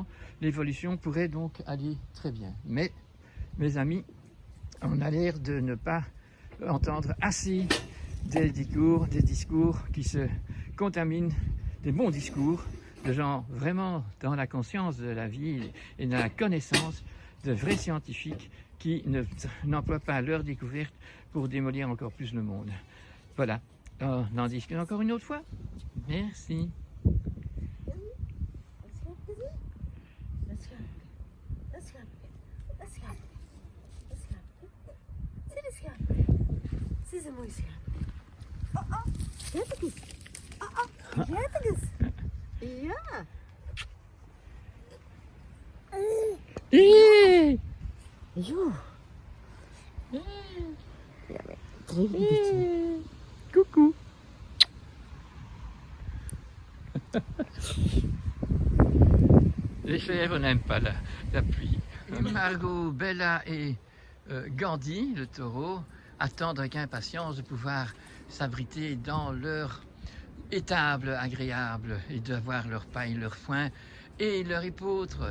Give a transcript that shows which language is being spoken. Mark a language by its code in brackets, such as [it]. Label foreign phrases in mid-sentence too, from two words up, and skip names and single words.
[fr] L'évolution pourrait donc aller très bien. Mais, mes amis, on a l'air de ne pas entendre assez des discours qui se contaminent, des bons discours, de gens vraiment dans la conscience de la vie et dans la connaissance, de vrais scientifiques qui n'emploient pas leur découverte pour démolir encore plus le monde. Voilà, on en discute encore une autre fois. Merci. [nl] Siz een mooi schaap. Kijk eens. Kijk eens. Ja. Jo. Ja, [fr] mais très vite. Coucou. Les fèves n'aiment pas la pluie. Margot, Bella et Gandhi, le taureau, attendent avec impatience de pouvoir s'abriter dans leur étable agréable et d'avoir leur paille, leur foin et leur épeautre.